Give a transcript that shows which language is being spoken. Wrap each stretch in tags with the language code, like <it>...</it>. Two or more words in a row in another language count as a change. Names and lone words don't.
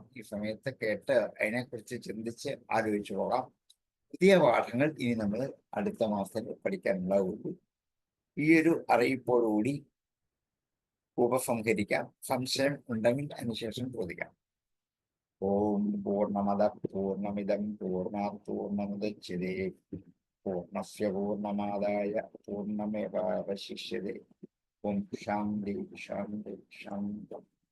<ml>ഈ സമയത്ത് കേട്ട് അതിനെക്കുറിച്ച് ചിന്തിച്ച് ആലോചിച്ചു പോകാം. പുതിയ പാഠങ്ങൾ ഇനി നമ്മൾ അടുത്ത മാസത്തിൽ പഠിക്കാനുണ്ടാവുള്ളൂ. ഈ ഒരു അറിയിപ്പോടുകൂടി ഉപസംഹരിക്കാം. സംശയം ഉണ്ടെങ്കിൽ അതിനുശേഷം ചോദിക്കാം.</ml> <sa>ഓം പൂർണ്ണമദ പൂർണ്ണമിദം പൂർണ്ണാത് പൂർണ്ണമുദച്യതേ പൂർണ്ണസ്യ പൂർണ്ണമാദായ പൂർണ്ണമേവാവശിഷ്യതേ. ഓം ശാന്തി ശാന്തി ശാന്തി.</sa>